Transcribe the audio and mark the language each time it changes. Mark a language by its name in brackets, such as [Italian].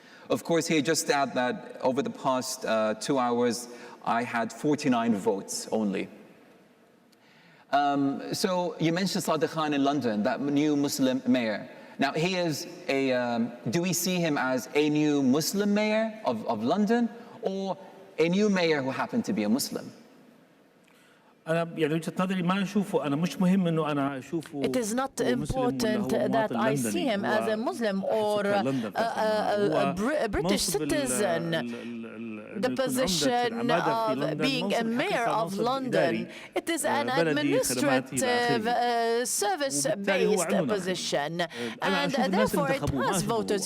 [English] Of course, he just added that over the past 2 hours, I had 49 votes only. So you mentioned Sadiq Khan in London, that new Muslim mayor. Now, he is do we see him as a new Muslim mayor of London, or a new mayor who happened to be a Muslim? [Arabic] يعني وجهة نظري ما أشوفه أنا مش مهم إنه أنا أشوفه. [English] It is not important that I see him as a Muslim or a British citizen. The position of being a mayor of London, it is an administrative service-based position, and therefore it has voters.